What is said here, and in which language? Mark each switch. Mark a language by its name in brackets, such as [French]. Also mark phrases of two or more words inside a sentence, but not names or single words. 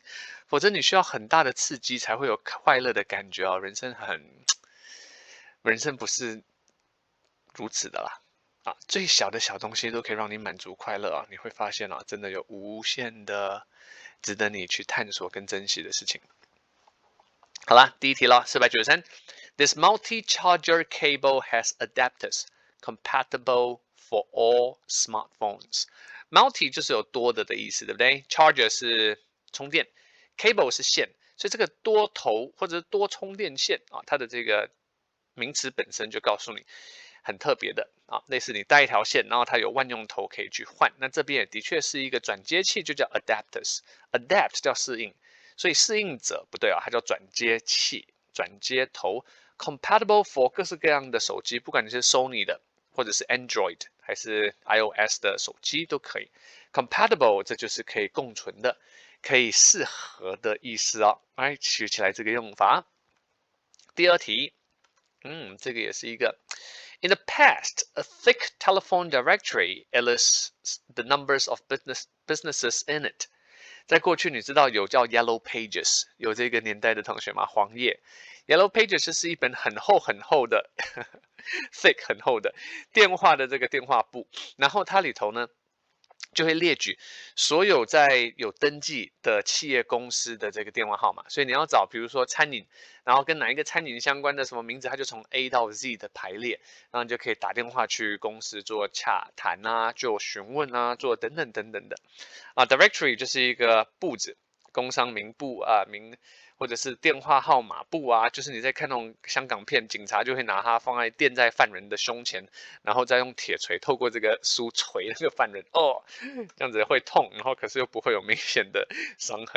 [Chinese] 否則你需要很大的刺激才會有快樂的感覺啊，人生不是如此的啦。最小的小東西都可以讓你滿足快樂啊！你會發現啊，真的有無限的值得你去探索跟珍惜的事情。好啦，第1題了 [English] ，493。This multi-charger cable has adapters compatible for all smartphones. [Chinese] Multi 就是有多的意思，對不對？ Charger 是充電 ，cable 是線，所以這個多頭或者是多充電線啊，它的這個名詞本身就告訴你。很特別的啊，類似你帶一條線，然後它有萬用頭可以去換。那這邊也的確是一個轉接器，就叫 adapters。Adapt 叫適應，所以適應者不對啊，它叫轉接器、轉接頭。 [English] Compatible for [Chinese] 各式各樣的手機，不管你是 Sony 的，或者是 Android 還是 iOS 的手機都可以。Compatible 這就是可以共存的，可以適合的意思哦。來學起來這個用法。第2題，這個也是一個。 [English] In the past, a thick telephone directory lists the numbers of businesses in it. [Chinese] 在過去，你知道有叫 Yellow Pages，有這個年代的同學嗎？黃頁 Yellow Pages 是一本很厚的 thick 很厚的電話的這個電話簿，然後它裡頭呢就會列舉所有在有登記的企業公司的這個電話號碼，所以你要找，比如說餐飲，然後跟哪一個餐飲相關的什麼名字，它就從 A 到 Z 的排列，然後你就可以打電話去公司做洽談啊，做詢問啊，做等等的。Directory 就是一個簿子，工商名簿啊，或者是電話號碼簿啊，就是你在看那種香港片，警察就會拿它墊在犯人的胸前，然後再用鐵錘透過這個書錘那個犯人，這樣子會痛，然後可是又不會有明顯的傷痕。